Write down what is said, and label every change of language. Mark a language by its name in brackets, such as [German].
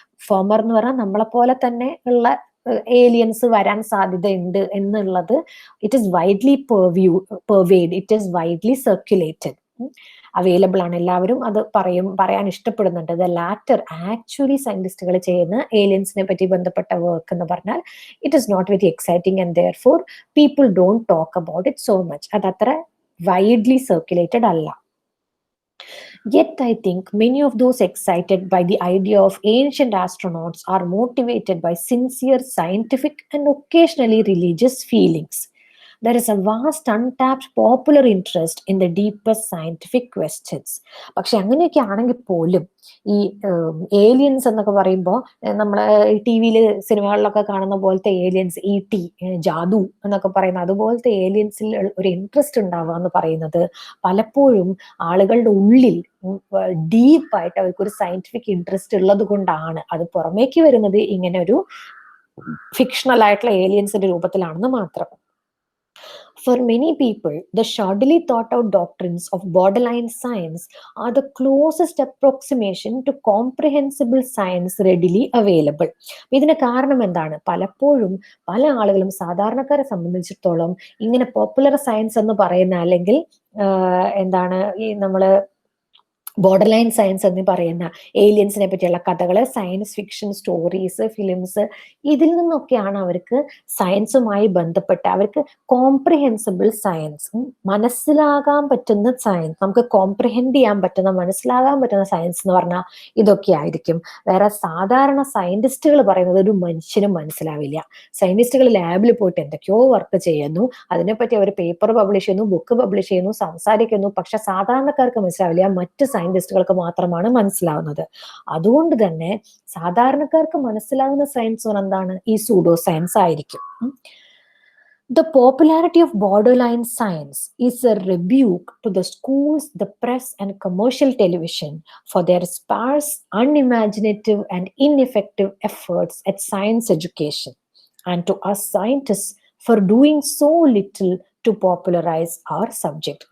[Malayalam] Former എന്ന് പറഞ്ഞാൽ നമ്മളെ പോലെ തന്നെ ഉള്ള ഏലിയൻസ് വരാൻ സാധ്യതയുണ്ട് എന്നുള്ളത് [English] It is widely pervaded, it is widely circulated. [Malayalam] Available ആണ്, എല്ലാവരും അത് പറയാൻ ഇഷ്ടപ്പെടുന്നുണ്ട്. [English] the latter actually [Malayalam] സയന്റിസ്റ്റുകൾ ചെയ്യുന്ന ഏലിയൻസിനെ പറ്റി ബന്ധപ്പെട്ട വർക്ക് എന്ന് പറഞ്ഞാൽ [English] It is not very exciting and therefore people don't talk about it so much. [Malayalam] അത് അത്ര വൈഡ്ലി സർക്കുലേറ്റഡ് അല്ല. [English] Yet, I think many of those excited by the idea of ancient astronauts are motivated by sincere scientific and occasionally religious feelings. There is a vast untapped popular interest in the deepest scientific questions. [Malayalam] പക്ഷെ അങ്ങനെയൊക്കെ ആണെങ്കിൽ പോലും ഈ aliens എന്നൊക്കെ പറയുമ്പോൾ നമ്മള് T വിയിൽ സിനിമകളിലൊക്കെ കാണുന്ന പോലത്തെ ഏലിയൻസ്, ടി ജാദു എന്നൊക്കെ പറയുന്ന അതുപോലത്തെ ഏലിയൻസിൽ ഒരു ഇൻട്രസ്റ്റ് ഉണ്ടാവുക എന്ന് പറയുന്നത് പലപ്പോഴും ആളുകളുടെ ഉള്ളിൽ ഡീപ്പായിട്ട് അവർക്കൊരു സയന്റിഫിക് ഇൻട്രസ്റ്റ് ഉള്ളത് കൊണ്ടാണ്. അത് പുറമേക്ക് വരുന്നത് ഇങ്ങനെ ഒരു ഫിക്ഷണൽ ആയിട്ടുള്ള ഏലിയൻസിന്റെ രൂപത്തിലാണെന്ന് മാത്രം. [English] For many people, the shoddily thought out doctrines of borderline science are the closest approximation to comprehensible science readily available. [Malayalam] ഇതിന് കാരണം എന്താണ്? പലപ്പോഴും പല ആളുകളും സാധാരണക്കാരെ സംബന്ധിച്ചിടത്തോളം ഇങ്ങനെ പോപ്പുലർ സയൻസ് എന്ന് പറയുന്ന അല്ലെങ്കിൽ എന്താണ് ഈ നമ്മള് ബോർഡർ ലൈൻ സയൻസ് എന്ന് പറയുന്ന ഏലിയൻസിനെ പറ്റിയുള്ള കഥകള്, സയൻസ് ഫിക്ഷൻ സ്റ്റോറീസ്, ഫിലിംസ്, ഇതിൽ നിന്നൊക്കെയാണ് അവർക്ക് സയൻസുമായി ബന്ധപ്പെട്ട് അവർക്ക് കോംപ്രിഹെൻസിബിൾ സയൻസ്, മനസ്സിലാകാൻ പറ്റുന്ന സയൻസ്, നമുക്ക് കോംപ്രിഹെൻഡ് ചെയ്യാൻ പറ്റുന്ന, മനസ്സിലാകാൻ പറ്റുന്ന സയൻസ് എന്ന് പറഞ്ഞാൽ ഇതൊക്കെ ആയിരിക്കും. വേറെ സാധാരണ സയന്റിസ്റ്റുകൾ പറയുന്നത് ഒരു മനുഷ്യനും മനസ്സിലാവില്ല. സയന്റിസ്റ്റുകൾ ലാബിൽ പോയിട്ട് എന്തൊക്കെയോ വർക്ക് ചെയ്യുന്നു, അതിനെപ്പറ്റി അവർ പേപ്പർ പബ്ലിഷ് ചെയ്യുന്നു, ബുക്ക് പബ്ലിഷ് ചെയ്യുന്നു, സംസാരിക്കുന്നു. പക്ഷെ സാധാരണക്കാർക്ക് മനസ്സിലാവില്ല, മറ്റ് സയന്റിസ്റ്റുകൾക്ക് മാത്രമാണ് മനസ്സിലാവുന്നത്. അതുകൊണ്ട് തന്നെ സാധാരണക്കാർക്ക് മനസ്സിലാവുന്ന സയൻസ് എന്താണ്? ഈ സൂഡോ സയൻസ് ആയിരിക്കും. [English] The popularity of borderline science is a rebuke to the schools, the press, and commercial television for their sparse, unimaginative, and ineffective efforts at science education, and to us scientists for doing so little to popularize our subject.